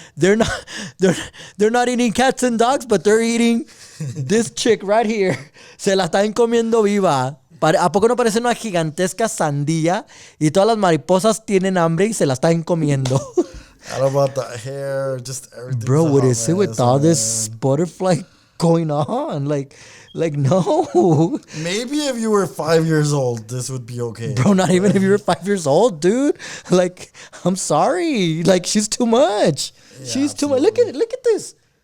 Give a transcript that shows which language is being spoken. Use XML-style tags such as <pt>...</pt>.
<en>They're not eating cats and dogs, but they're eating this chick right here.</en> <es>Se la están comiendo viva. ¿A poco no parece una gigantesca sandía? Y todas las mariposas tienen hambre y se la están comiendo.</es> <en>How about the hair? Just everything. Bro, what is it with all this butterfly going on? Like no. Maybe if you were 5 years old, this would be okay. Bro, not even if you were 5 years old, dude. Like, I'm sorry. Like, she's too much. She's too much. Look at this.</en>